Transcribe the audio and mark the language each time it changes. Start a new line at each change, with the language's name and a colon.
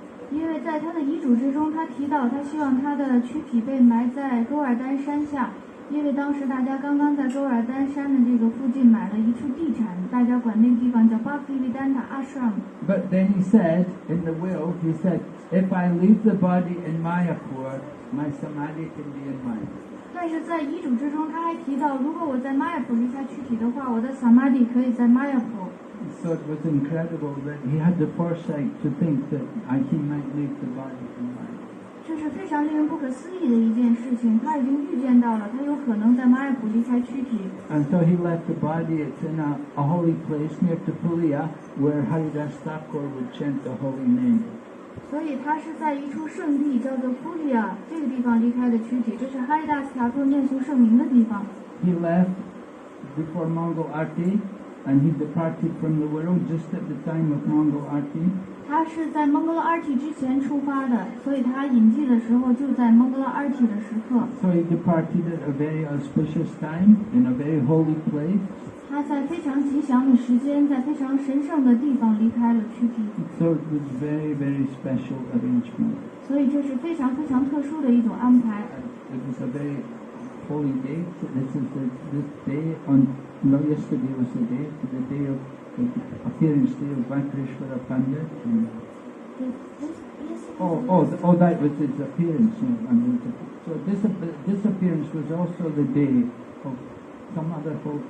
Chinese: 因为在他的遗嘱之中，他提到他希望他的躯体被埋在勾尔丹山下，因为当时大家刚刚在勾尔丹山的这个附近买了一处地产，大家管那个地方叫 Bhaktivedanta Ashram。
English: But then he said, in the will, he said, if I leave the body in Mayapur, my samadhi can be in mine.
Chinese: 但是在遗嘱之中，他还提到，如果我在玛雅普离开躯体的话，我的萨玛地可以在玛雅普。
English: So it was incredible that he had the foresight to think that he might leave the body in mine.
Chinese: 这是非常令人不可思议的一件事情，他已经预见到了，他有可能在玛雅普离开躯体。
English: And so he left the body. It's in a holy place near to Pulia, where Haridas Thakur would chant the holy name.
Chinese: 所以他是在一处圣地叫做普利亚这个地方离开的躯体，这是哈利达斯塔克念诵圣名的地方。
English: he left before Mongol Arti, and he departed from the world just at the time of Mongol Arti.
Chinese: 他是在蒙哥罗阿提之前出发的，所以他隐迹的时候就在蒙哥罗阿提的时刻。
English: So he departed at a very auspicious time in a very holy place.
Chinese: 他在非常吉祥的时间，在非常神圣的地方离开了躯体。
English: So it was very, very special arrangement.
Chinese: 所以这是非常非常特殊的一种安排。
English: It was a very holy day. This day yesterday was the day of the appearance day of Vakrishvara Pandit. That was his appearance. So this appearance was also the day of some other folk.